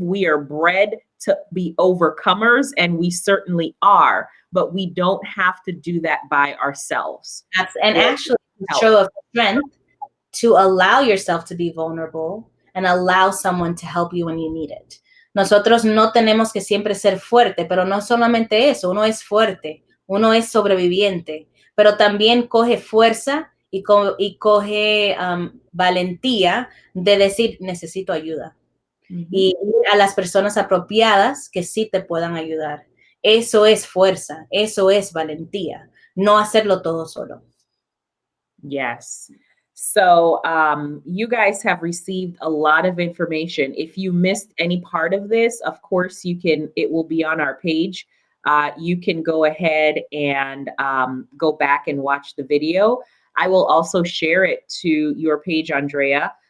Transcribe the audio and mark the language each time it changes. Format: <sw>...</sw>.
<en>We are bred to be overcomers, and we certainly are, but we don't have to do that by ourselves. and We'll actually, help. show of strength to allow yourself to be vulnerable and allow someone to help you when you need it.</en> <es>Nosotros no tenemos que siempre ser fuerte, pero no solamente eso, uno es fuerte, uno es sobreviviente, pero también coge fuerza y coge valentía de decir, necesito ayuda. Mhm. Y ir a las personas apropiadas que sí te puedan ayudar. Eso es fuerza, eso es valentía, no hacerlo todo solo.</es> <en>Yes. So, you guys have received a lot of information. If you missed any part of this, of course, it will be on our page. You can go ahead and go back and watch the video. I will also share it to your page, Andrea,</en>